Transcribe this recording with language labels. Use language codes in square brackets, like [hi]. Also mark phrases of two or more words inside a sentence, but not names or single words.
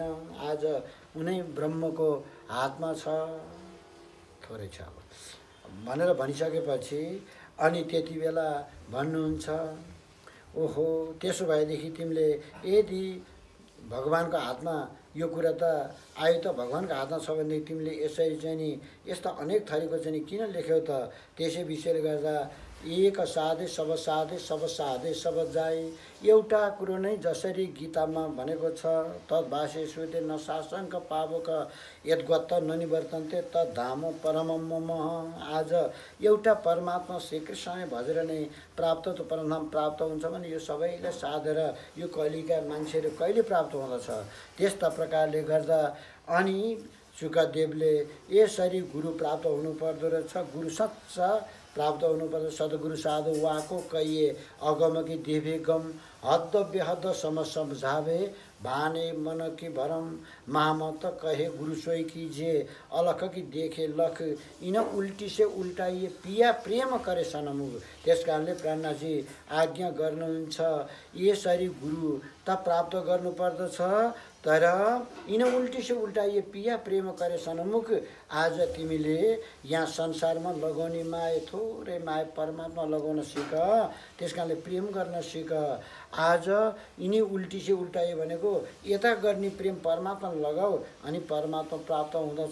[ne] आज उनै ब्रह्मको हातमा छ, थोरै छ भनेर भनिसकेपछि अनि त्यति बेला भन्नुहुन्छ, ओहो, त्यसो भएदेखि तिमीले यदि भगवानको हातमा यो कुरा त आयु त भगवानको हातमा छ भनेदेखि तिमीले यसरी चाहिँ नि यस्ता अनेक थरीको चाहिँ नि किन लेख्यौ त? त्यसै विषयले गर्दा [hi] एक साधे सब साधे सब साधे सब जाए। [ne] एउटा कुरो नै जसरी गीतामा भनेको छ, [sa] तद्भाष्ये श्रुते न शासनक पावक यद्गत ननिवर्तन्ते तद्धाम परमं मम। [ne] आज एउटा परमात्मा श्रीकृष्ण भजेर नै प्राप्त त परमधाम प्राप्त हुन्छ भने यो सबैले साधेर यो कलिका मान्छेहरू कहिले प्राप्त हुँदछ? त्यस्ता प्रकारले गर्दा अनि शुकदेवले यसरी गुरु प्राप्त हुनुपर्दो रहेछ। गुरु सच्चा प्राप्त हुनुपर्छ। [hi] सद्गुरु साधु वाको कहिए अगम कि देवे गम, हद बेहद सम समझावे भाने मन की भरम, महामत कहे गुरु सोई कीजिए अलख की देखे लख, इन उल्टी से उल्टाइए पिया प्रेम करे सनमुख। [ne] त्यस कारणले प्राणनाथजी आज्ञा गर्नुहुन्छ, यसरी गुरु त प्राप्त गर्नुपर्दछ, तर [hi] इन उल्टी से उल्टाइए पिया प्रेम करे सनमुख। [ne] आज तिमीले यहाँ संसारमा लगाउने माया, थोरै माया परमात्मा लगाउन सिक। त्यस कारणले प्रेम गर्न सिक। आज यिनी [hi] उल्टी से उल्टाइए [ne] भनेको यता गर्ने प्रेम परमात्मा लगाऊ अनि परमात्मा प्राप्त हुँदछ।